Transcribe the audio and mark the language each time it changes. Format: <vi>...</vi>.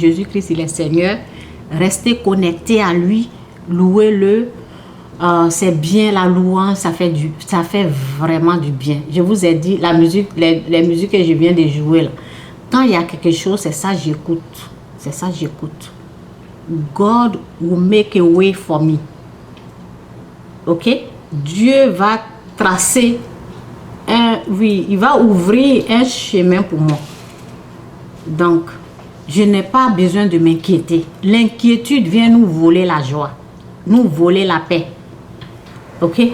<fr>Jésus-Christ, il est Seigneur. Restez connectés à lui. Louez-le. C'est bien la louange. Ça fait vraiment du bien. Je vous ai dit, la musique, les musiques que je viens de jouer là. Quand il y a quelque chose, c'est ça que j'écoute. C'est ça que j'écoute.</fr> <en>God will make a way for me.</en> <fr>Ok? Dieu va tracer il va ouvrir un chemin pour moi. Donc, je n'ai pas besoin de m'inquiéter. L'inquiétude vient nous voler la joie, nous voler la paix. Ok?</fr>